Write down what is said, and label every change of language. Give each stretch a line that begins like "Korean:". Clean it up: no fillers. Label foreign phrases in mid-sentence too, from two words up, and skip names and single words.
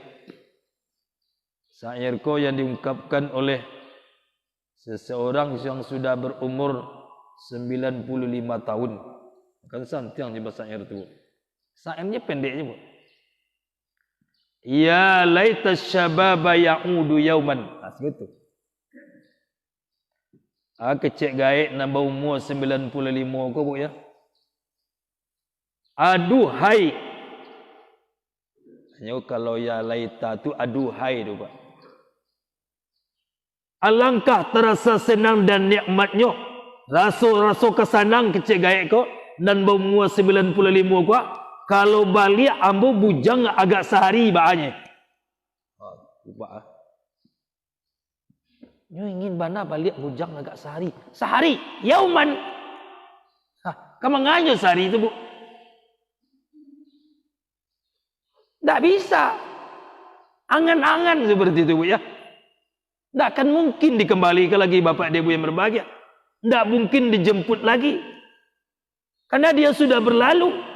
Indonesian: Syair ko yang diungkapkan oleh seseorang yang sudah berumur 95 tahun.
Minangkabau: Kan santiang di bahasa syair itu.
Indonesian: Syairnya pendeknya Bu.
Arabic: يا ليت شبابا يعود يوما.
Indonesian: Segitu.
Minangkabau: Kecek gaik nambah umur 95 ko Bu ya.
Indonesian: Aduhai. Hanya kalau
Arabic: يا ليت
Indonesian: tu aduhai tu Pak. Alangkah terasa senang dan nikmatnya.
Minangkabau: Rasa kesenang kecek gaik ko dan berumur 95 ko. Kalau balik ambo bujang agak sehari bahannya.
Indonesian: Pak.
Minangkabau: Nyo ingin bana balik bujang agak sehari.
Indonesian: Sehari, yauman. Kamu nganya sehari itu Bu? Tak bisa. Angan-angan seperti itu, Bu ya. Tidak akan mungkin dikembalikan lagi bapak dan ibu yang berbahagia. Tidak mungkin dijemput lagi. Karena dia sudah berlalu.